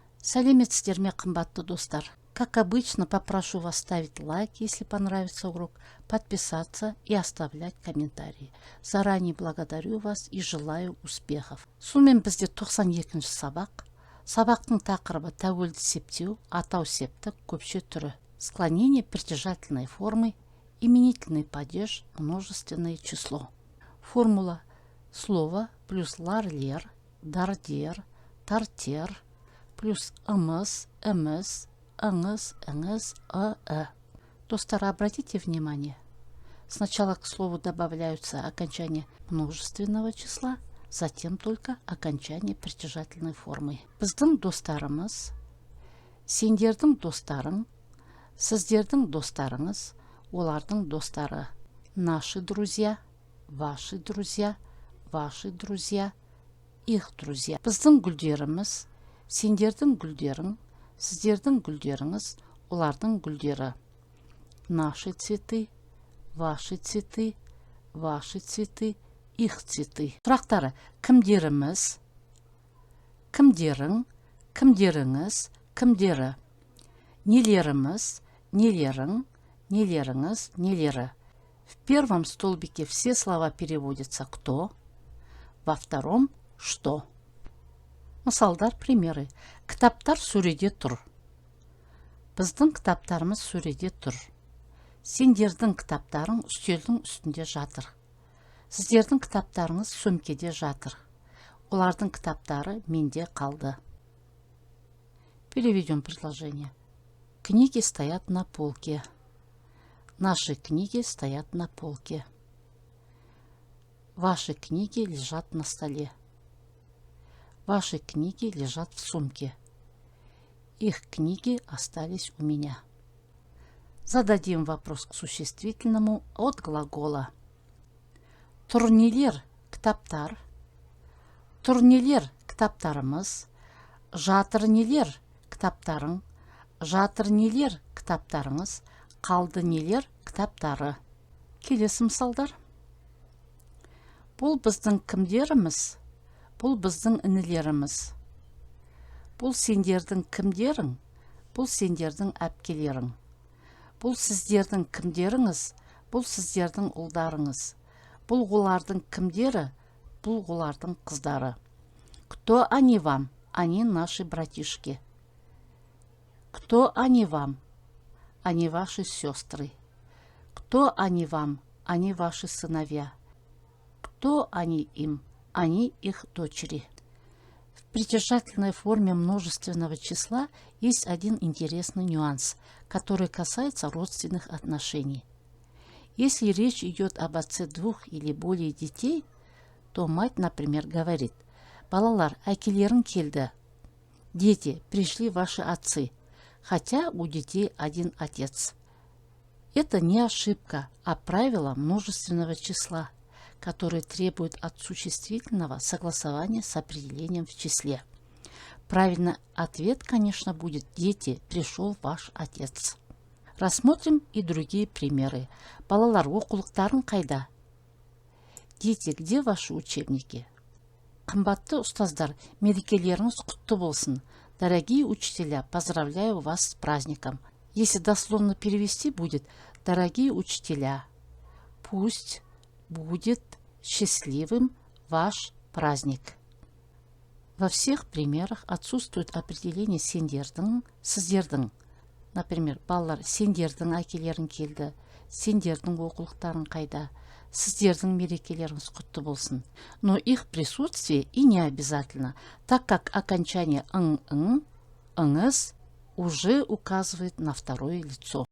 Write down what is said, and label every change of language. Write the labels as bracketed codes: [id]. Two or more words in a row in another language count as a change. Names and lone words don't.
[kk] Сәлеметсіздер ме, қымбатты достар. [ru] Как обычно, попрошу вас ставить лайк, если понравится урок, подписаться и оставлять комментарии. Заранее благодарю вас и желаю успехов. [kk] Сумен бізде 92-ші сабақ. Сабақтың тақырыбы тәуелді септеу, атау септік, көпше түрі. [ru] Склонение притяжательной формы, именительный падеж, множественное число. Формула: слово плюс [kk] лар-лер, дар-дер, тар-тер, [ru] плюс [kk] ымыз, эміз, ыңыз, ыңыз, [ru] Достар, обратите внимание, сначала к слову добавляются окончания множественного числа, затем только окончание притяжательной формы. [kk] Біздің достарымыз, сендердің достарың, сіздердің достарыңыз, олардың достары. [ru] Наши друзья, ваши друзья, их друзья. [kk] Біздің гүлдеріміз, сендердің гүлдерің, сіздердің гүлдеріңіз, олардың гүлдері. [ru] Наши цветы, ваши цветы, их цветы. [kk] Сұрақтары: кімдеріміз, кімдерің, кімдеріңіз, кімдері. Нелеріміз, нелерің, нелеріңіз, нелері. [ru] В первом столбике все слова переводятся «кто», во втором «что». [kk] Мысалдар, примеры. Кітаптар сөреде тұр. Біздің кітаптарымыз сөреде тұр. Сендердің кітаптарың үстелдің үстінде жатыр. Сіздердің кітаптарыңыз сөмкеде жатыр. Олардың кітаптары менде қалды. [ru] Переведем предложение. Книги стоят на полке. Наши книги стоят на полке. Ваши книги лежат на столе. Ваши книги лежат в сумке. Их книги остались у меня. Зададим вопрос к существительному от глагола. [kk] Турнилер кітаптар. Турнилер кітаптарымыз. Жатыр нелер кітаптарың. Жатыр нелер кітаптарыңыз. Қалды нелер кітаптары. Келесі мысалдар. Бұл біздің кімдеріміз. Бұл біздің інілеріміз. Бұл сендердің кімдерің. Бұл сендердің әпкелерің. Бұл сіздердің кімдеріңіз. Бұл сіздердің ұлдарыңыз. Бұл олардың кімдері. Бұл олардың қыздары. [ru] Кто они вам? Они наши братишки. Кто они вам? Они ваши сестры. Кто они вам? Они ваши сыновья. Кто они им? Они их дочери. В притяжательной форме множественного числа есть один интересный нюанс, который касается родственных отношений. Если речь идет об отце двух или более детей, то мать, например, говорит: [kk] «Балалар, әкелерің келді». [ru] Дети, пришли ваши отцы, хотя у детей один отец. Это не ошибка, а правило множественного числа, которые требуют от существительного согласования с определением в числе. Правильный ответ, конечно, будет: дети, пришел ваш отец. Рассмотрим и другие примеры. [kk] Балалар, оқулықтарың қайда? [ru] Дети, где ваши учебники? [kk] Қымбатты ұстаздар, мерекелеріңіз құтты болсын. [ru] Дорогие учителя, поздравляю вас с праздником. Если дословно перевести, будет: дорогие учителя, пусть будет счастливым ваш праздник. Во всех примерах отсутствует определение [kk] сендердің, сіздердің. Например, балалар, сендердің әкелерің келді, сендердің оқулықтарың қайда, сіздердің мерекелеріңіз құтты болсын. [ru] Но их присутствие и не обязательно, так как окончание [kk] ың-ың, ыңыз [ru] уже указывает на второе лицо.